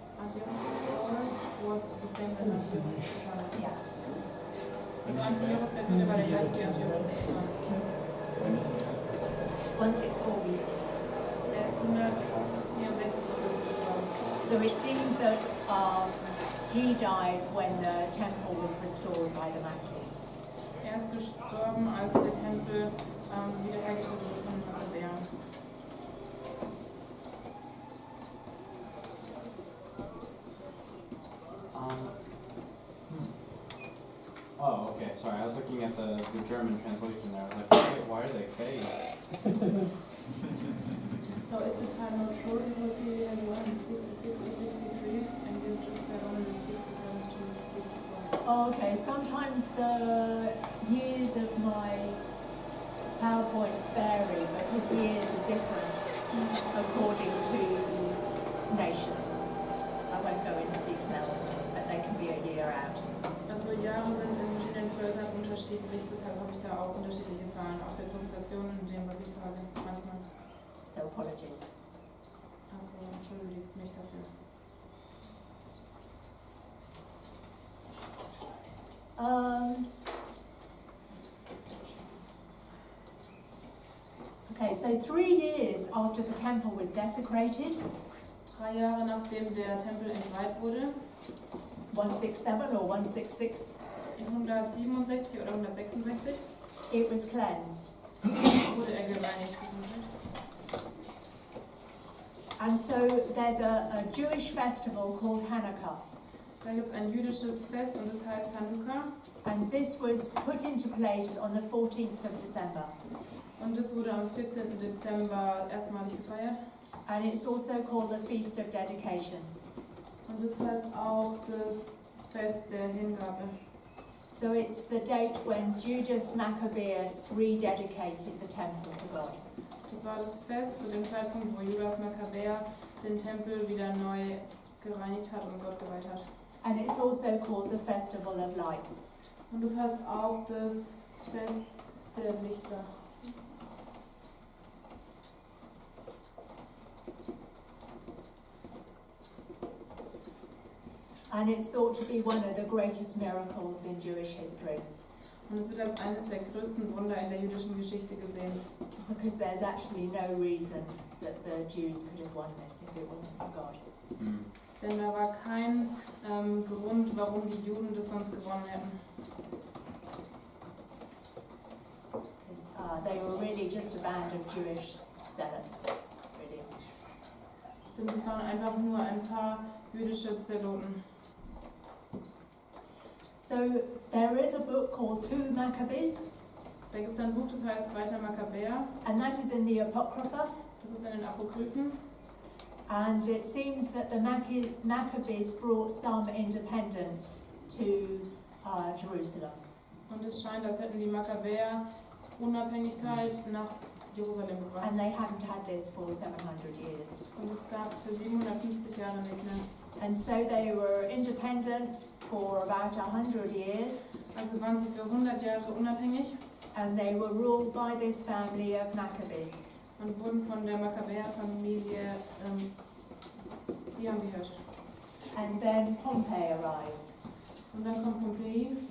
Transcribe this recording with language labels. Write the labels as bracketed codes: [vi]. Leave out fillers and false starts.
[en] Antiochus was the same as Antiochus. Yeah. [de] Also Antiochus der Vierte war der gleiche wie Antiochus. [en] 164 BC. [de] Er ist 164 vor Christus gestorben. [en] So it seemed that he died when the temple was restored by the Maccabees. [de] Er ist gestorben, als der Tempel wiederhergestellt wurde von den Makkabäern. [en] Oh, okay, sorry, I was looking at the German translation there, I was like, why are they K? So is the time not true because he had 166 to 63 and you just said only 67 to 64. Oh, okay, sometimes the years of my PowerPoints vary because years are different according to nations. I won't go into details, but they can be a year out. [de] Also Jahre sind in verschiedenen Völkern unterschiedlich, deshalb habe ich da auch unterschiedliche Zahlen auf der Präsentation und dem, was ich sage, manchmal. [en] So apologies. [de] Also entschuldigt mich dafür. [en] Okay, so 3 years after the temple was desecrated, [de] 3 Jahre nachdem der Tempel entweiht wurde, [en] 167 or 166, [de] in 167 oder 166, [en] it was cleansed. [de] wurde er gereinigt. [en] And so there's a Jewish festival called Hanukkah. [de] Da gibt es ein jüdisches Fest und das heißt Hanukkah. [en] And this was put into place on the 14th of December. [de] Und das wurde am 14. Dezember erstmalig gefeiert. [en] And it's also called the Feast of Dedication. [de] Und das heißt auch das Fest der Hingabe. [en] So it's the date when Judas Maccabeus rededicated the temple to God. [de] Das war das Fest zu dem Zeitpunkt, wo Judas Makkabäer den Tempel wieder neu gereinigt hat und Gott geweiht hat. [en] And it's also called the Festival of Lights. [de] Und das heißt auch das Fest der Lichter. [en] And it's thought to be one of the greatest miracles in Jewish history, [de] Und es wird als eines der größten Wunder in der jüdischen Geschichte gesehen. [en] because there's actually no reason that the Jews could have won this if it wasn't for God. [de] Denn da war kein Grund, warum die Juden das sonst gewonnen hätten. [en] Because they were really just a band of Jewish zealots, really. [de] Denn es waren einfach nur ein paar jüdische Zeloten. [en] So there is a book called 2 Maccabees, [de] Da gibt es ein Buch, das heißt 2. Makkabäer. [en] and that is in the Apocrypha. [de] Das ist in den Apokryphen. [en] And it seems that the Maccabees brought some independence to Jerusalem. [de] Und es scheint, als hätten die Makkabäer Unabhängigkeit nach Jerusalem gebracht. [en] And they hadn't had this for 700 years. [de] Und es gab für 750 Jahre nicht mehr. [en] And so they were independent for about 100 years, [de] Also waren sie für 100 Jahre unabhängig [en] and they were ruled by this family of Maccabees. [de] und wurden von der Makkabäer-Familie die haben beherrscht. [en] And then Pompey arrives. [de] Und dann kommt Pompei.